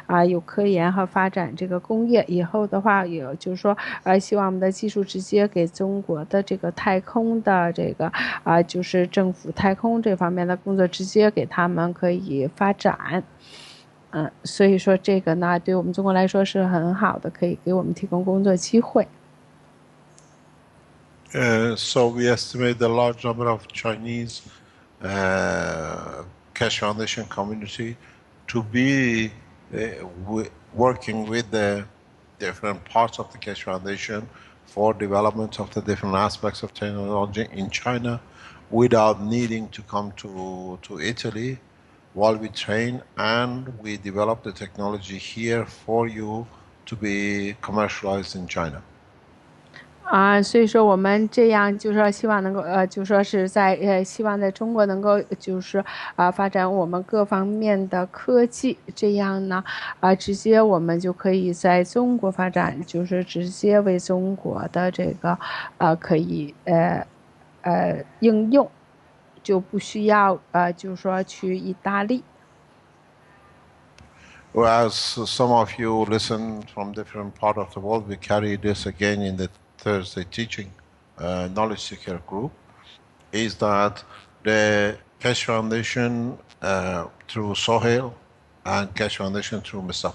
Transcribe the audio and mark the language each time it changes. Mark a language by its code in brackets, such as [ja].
[zh] 有科研和发展这个工业，以后的话也就是说希望我们的技术直接给中国的这个太空的这个就是政府太空这方面的工作直接给他们可以发展。所以说这个呢对我们中国来说是很好的，可以给我们提供工作机会。 [en] So we estimate the large number of Chinese Keshe Foundation community to be working with the different parts of the Keshe Foundation for development of the different aspects of technology in China without needing to come to Italy while we train and we develop the technology here for you to be commercialized in China. [zh] 所以说我们这样就是说希望能够就说是在希望在中国能够就是发展我们各方面的科技，这样呢直接我们就可以在中国发展，就是直接为中国的这个可以应用，就不需要就是说去意大利。 [en] Whereas some of you listen from different part of the world, we carry this again in the Thursday teaching knowledge seeker group, is that the Keshe Foundation through Sohail and Keshe Foundation through Mr.